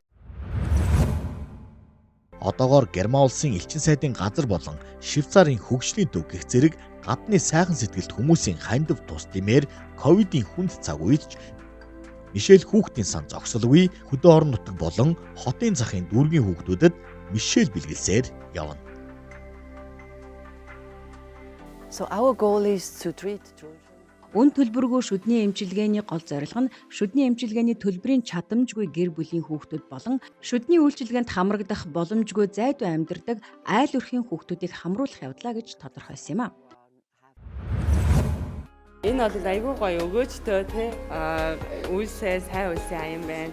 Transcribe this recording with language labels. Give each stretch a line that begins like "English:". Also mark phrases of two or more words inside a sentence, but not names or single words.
Mongolian: Одоогоор Герман улсын элчин сайдын газар болон Швейцарын хөгжлийн төв гэх зэрэг гадны сайхан сэтгэлд хүмүүсийн хандив тус димээр ковидын хүнд цаг үед ч Мишель хүүхдийн сан зогсолгүй хөдөө орон нутаг болон хотын захын дүүргийн хүүхдүүдэд Мишель бэлгэлсээр явна.
English: So our goal is to treat children.
Mongolian: Үн төлбөргүй шүдний эмчилгээний гол зорилго нь шүдний эмчилгээний төлбөрийн чадамжгүй гэр бүлийн хүүхдүүд болон шүдний үйлчилгээнд хамрагдах боломжгүй зайдуу амьдардаг айл өрхийн хүүхдүүдийг хамруулах явдлаа гэж тодорхойлсон юм а. Энэ бол айгүй гоё өгөөжтэй тий үйлсээ сайн үйлсээ аян байна.